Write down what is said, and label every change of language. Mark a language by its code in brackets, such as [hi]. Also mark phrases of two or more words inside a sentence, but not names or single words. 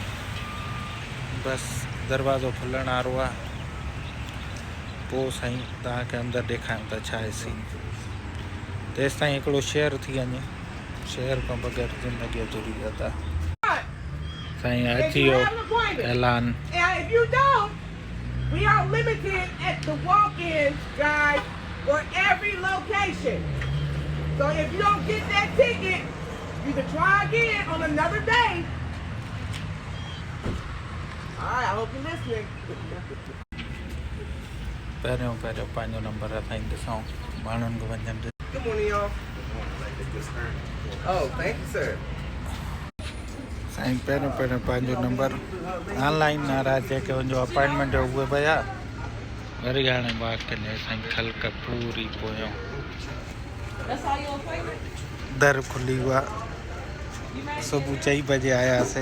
[sd] बसि दरवाज़ो खुलण वारो आहे, पोइ साईं तव्हांखे अंदरि ॾेखारियूं था छा आहे सीन। तेसि ताईं हिकिड़ो शेयर थी वञे, शेयर खां बग़ैर ज़िंदगी अधूरी आहे। साईं अची वियो ऐलान। [en] We are limited at the walk-ins, guys, for every location. So if you don't get that ticket, you can try again on another day. All right, I hope you're listening. [sd] पहिरियों पंहिंजो नंबर आहे साईं, ॾिसूं माण्हुनि खे वञनि। [en] Good morning, y'all. Oh, thank you, sir. [sd] साईं पहिरियों पंहिंजो नंबर ऑनलाइन वारा जेके वञो अपॉइंटमेंट जो उहे पिया वरी हाणे वाकई साईं ख़ल्क़ पूरी पोयों दर खुली हुआ। सुबुह 4 बजे आयासीं।